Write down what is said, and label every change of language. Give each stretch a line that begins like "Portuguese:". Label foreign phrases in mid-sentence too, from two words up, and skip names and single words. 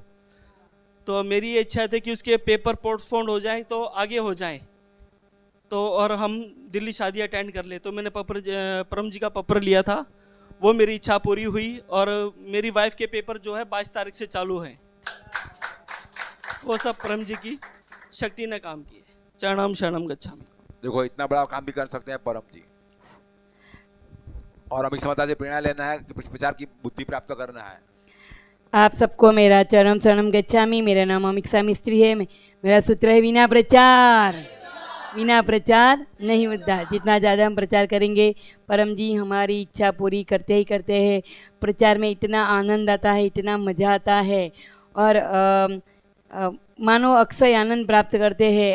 Hindi: तो मेरी ये इच्छा थी कि उसके
English: paper postponed
Hindi: हो जाए तो आगे हो जाएं, तो और हम दिल्ली शादी अटेंड कर ले। तो मैंने परम जी का पत्र लिया था, वो मेरी इच्छा पूरी हुई। और मेरी वाइफ के पेपर जो है 22 तारीख से चालू हैं। वो सब परम जी की शक्ति ने काम किए।
Sanskrit: चरणम शरणम गच्छामि।
Hindi: देखो इतना बड़ा काम भी कर सकते हैं परम जी। और अमित समता से प्रेरणा लेना है कि प्रचार की बुद्धि प्राप्त करना है। आप सबको मेरा
Sanskrit: चरणम शरणम गच्छामि।
Hindi: मेरा नाम अमिक्षा मिस्त्री है। मेरा सूत्र है बिना प्रचार नहीं उद्धार। जितना ज़्यादा हम प्रचार करेंगे, परम जी हमारी इच्छा पूरी करते ही करते हैं। प्रचार में इतना आनंद आता है, इतना मज़ा आता है, और मानो अक्षय आनंद प्राप्त करते हैं।